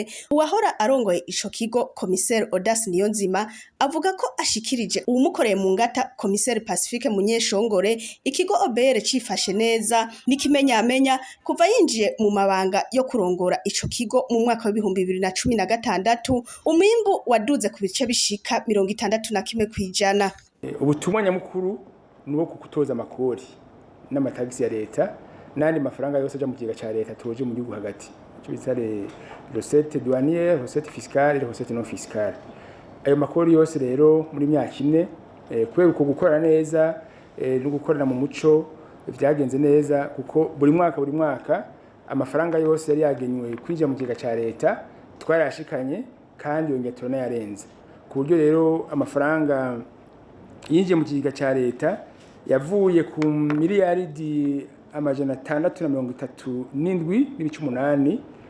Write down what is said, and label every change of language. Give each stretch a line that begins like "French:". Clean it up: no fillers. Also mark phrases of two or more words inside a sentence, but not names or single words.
Rundi: Uwahora arongoye ico kigo Komiseri Audace Niyonzima avuga ko ashikirije uwumukoreye mu ngata Komiseri Pacifique Munyeshongore ikigo OBR cifashe neza n'ikimenyamenya kuva yinjiye mu mabanga yo kurongora ico kigo mu mwaka wa 2016 umwimbu waduze ku bice bishika 61%. Ubutumwa nyamukuru nuwo kukutoza amakori n'amatagisi ya leta nandi mafaranga yose aja mu kigega ca leta toje mu gihugu hagati cyo bitare
French: recette douanière, recette fiscale, recette non fiscale.
Rundi: Ayo makori yose rero muri myaka ine kubera uko gukora neza no gukorera mu muco vyagenze neza kuko buri mwaka amafaranga yose yari yagenywe kwinjira mu kigega ca leta twarashikanye kandi yongera turanayarenze ku buryo rero amafaranga yinjiye mu kigega ca leta yavuye ku miliyaridi amajana 637 n'ibice 8